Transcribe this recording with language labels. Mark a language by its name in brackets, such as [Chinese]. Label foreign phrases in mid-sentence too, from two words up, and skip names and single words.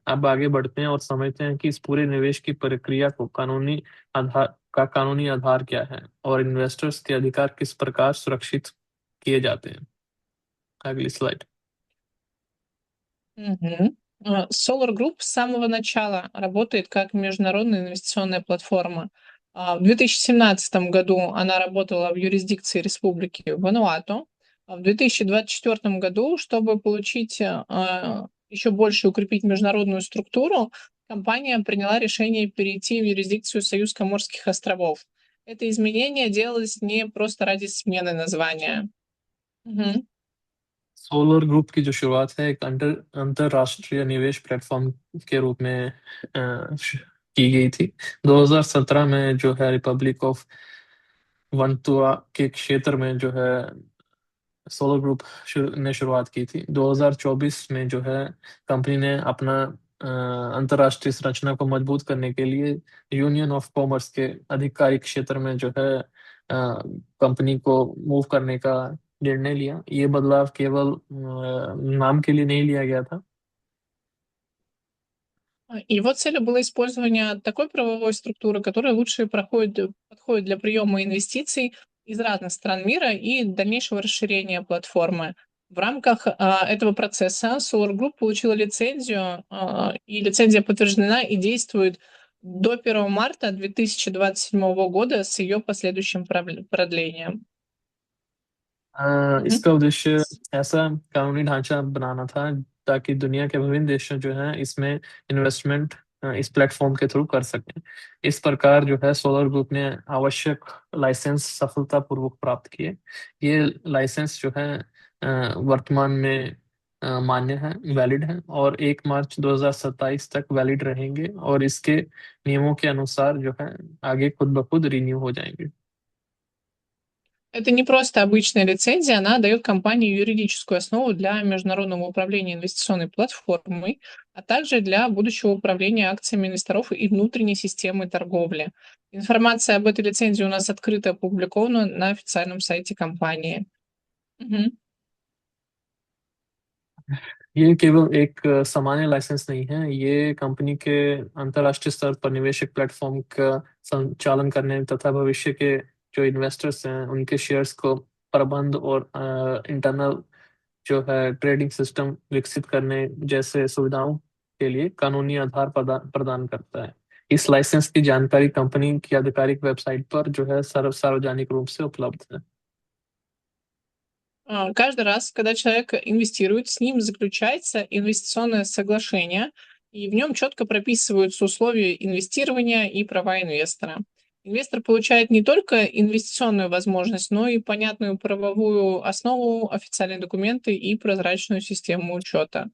[Hindi] अब आगे बढ़ते हैं और समझते हैं कि इस पूरे निवेश की प्रक्रिया को कानूनी आधार क्या है और इन्वेस्टर्स के अधिकार किस प्रकार सुरक्षित किए जाते हैं। अगली स्लाइड। [Russian] Мгм. Solar Group с самого начала работает как международная инвестиционная платформа. В 2017 году она работала в юрисдикции Республики Вануату. А в 2024 году, чтобы получить еще больше укрепить международную структуру, компания приняла решение перейти в юрисдикцию Союз Коморских островов. Это изменение делалось не просто ради смены названия. Мгм. [Hindi] सोलर ग्रुप की जो शुरुआत है एक अंतरराष्ट्रीय निवेश प्लेटफॉर्म के रूप में की गई थी। 2017 में जो है रिपब्लिक ऑफ वंतुआ के क्षेत्र में जो है सोलर ग्रुप ने शुरुआत की थी। 2024 में जो है कंपनी ने अपना अंतरराष्ट्रीय संरचना को मजबूत करने के लिए यूनियन ऑफ कॉमर्स के आधिकारिक क्षेत्र में जो है कंपनी को मूव करने का निर्णय लिया। ये बदलाव केवल नाम के लिए नहीं लिया गया था। [Russian] Его целью было использование такой правовой структуры, которая лучше подходит для приема инвестиций из разных стран мира и дальнейшего расширения платформы. В рамках этого процесса Solar Group получила лицензию, и лицензия подтверждена и действует до 1 марта 2027 года с ее последующим продлением. [Hindi] इसका उद्देश्य ऐसा कानूनी ढांचा बनाना था ताकि दुनिया के विभिन्न देशों जो है इसमें इन्वेस्टमेंट इस प्लेटफॉर्म के थ्रू कर सकें। इस प्रकार जो है सोलर ग्रुप ने आवश्यक लाइसेंस सफलतापूर्वक प्राप्त किए। ये लाइसेंस जो है वर्तमान में मान्य है, वैलिड है और 1 मार्च 2027 तक वैलिड रहेंगे और इसके नियमों के अनुसार जो है आगे खुद ब खुद रिन्यू हो जाएंगे। [Russian] Это не просто обычная лицензия, она дает компании юридическую основу для международного управления инвестиционной платформой, а также для будущего управления акциями инвесторов и внутренней системы торговли. Информация об этой лицензии у нас открыто опубликована на официальном сайте компании. Мгм. [Hindi] ये केवल एक सामान्य लाइसेंस नहीं है, ये कंपनी के अंतर्राष्ट्रीय स्तर पर निवेशक प्लेटफॉर्म का संचालन करने तथा भविष्य के जो इन्वेस्टर्स हैं उनके शेयर्स को प्रबंध और इंटरनल जो है [English] trading system [Hindi] विकसित करने जैसे सुविधाओं के लिए कानूनी आधार प्रदान करता है। इस लाइसेंस की जानकारी कंपनी की आधिकारिक वेबसाइट पर जो है सार्वजनिक रूप से उपलब्ध है। [Russian] Каждый раз, когда человек инвестирует, с ним заключается инвестиционное соглашение, и в нем четко прописываются условия инвестирования и права инвестора. Инвестор получает не только инвестиционную возможность, но и понятную правовую основу, официальные документы и прозрачную систему учета.